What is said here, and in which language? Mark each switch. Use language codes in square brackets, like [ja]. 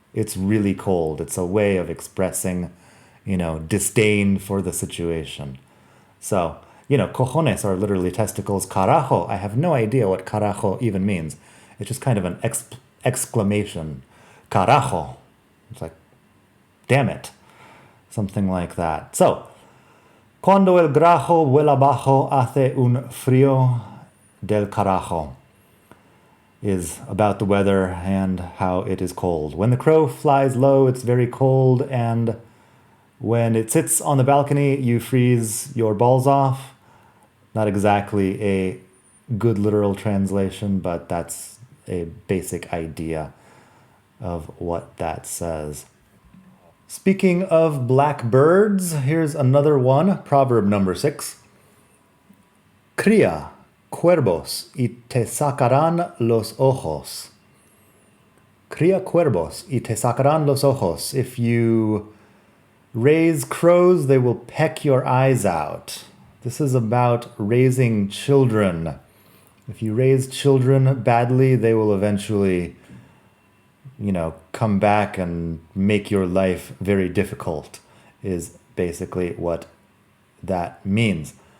[en] It's really cold. It's a way of expressing, disdain for the situation. So, cojones are literally testicles. Carajo, I have no idea what carajo even means. It's just kind of an exclamation. Carajo. It's like, damn it. Something like that. So, [es] cuando el grajo vuela bajo, hace un frío del carajo [en] is about the weather and how it is cold. When the crow flies low, it's very cold, and when it sits on the balcony, you freeze your balls off. Not exactly a good literal translation, but that's a basic idea of what that says. Speaking of black birds, here's another one, proverb number 6. [es] Cría cuervos y te sacarán los ojos. Cría cuervos y te sacarán los ojos. [en] If you raise crows, they will peck your eyes out. This is about raising children. If you raise children badly, they will eventually, come back and make your life very difficult, is basically what that means.